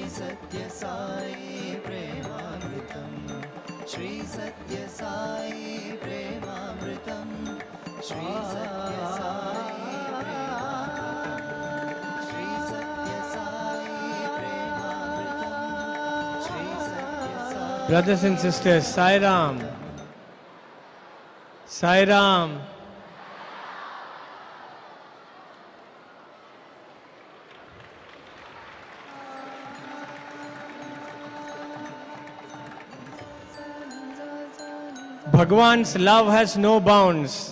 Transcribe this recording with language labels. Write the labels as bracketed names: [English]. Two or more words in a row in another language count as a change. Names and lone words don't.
[English] Sathya Sai Premamritam Shri Sathya Sai Premamritam Shri Sathya Sai Premamritam Shri Sathya Sai Premamritam Shri Sathya Sai. Brothers and sisters, Sai Ram. Sai Ram. Bhagawan's love has no bounds.